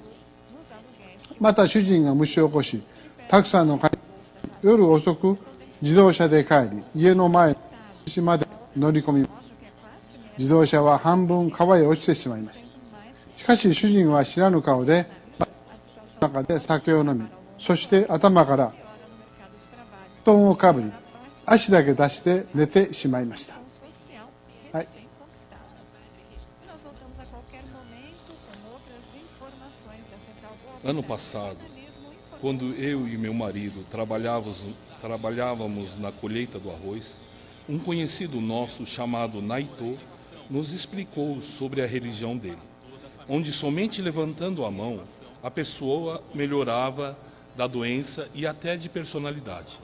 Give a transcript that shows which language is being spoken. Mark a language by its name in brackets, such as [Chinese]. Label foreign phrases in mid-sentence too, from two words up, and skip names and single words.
[Japanese] また主人が虫を起こし、たくさんの夜遅く自動車で帰り、家の前の岸まで乗り込み、自動車は半分川へ落ちてしまいました。しかし主人は知らぬ顔で中で酒を飲み、そして頭から布団をかぶり、足だけ出して寝てしまいました。はい。 [Portuguese] Ano passado, quando eu e meu marido trabalhávamos na colheita do arroz, um conhecido nosso chamado Naito nos explicou sobre a religião dele, onde somente levantando a mão a pessoa melhorava da doença e até de personalidade.